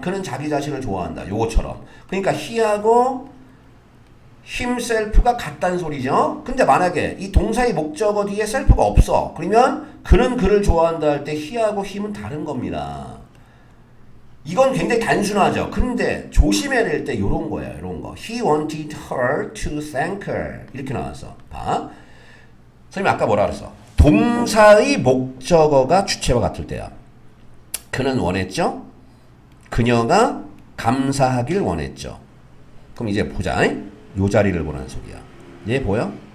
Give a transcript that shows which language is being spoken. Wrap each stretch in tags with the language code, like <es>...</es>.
<ko>그는 자기 자신을 좋아한다. 요거처럼. 그러니까 he하고 himself가 같다는 소리죠. 근데 만약에 이 동사의 목적어 뒤에 셀프가 없어. 그러면 그는 그를 좋아한다 할 때 he하고 him은 다른 겁니다. 이건 굉장히 단순하죠. 근데 조심해야 될 때 요런 거야. 요런 거.</ko> <en>He wanted her to thank her.</en> <ko>이렇게 나왔어. 봐. 선생님 아까 뭐라 그랬어? 동사의 목적어가 주체와 같을 때야. 그는 원했죠? 그녀가 감사하길 원했죠. 그럼 이제 보자. 요 자리를 보라는 소리야. 얘 보여?</ko>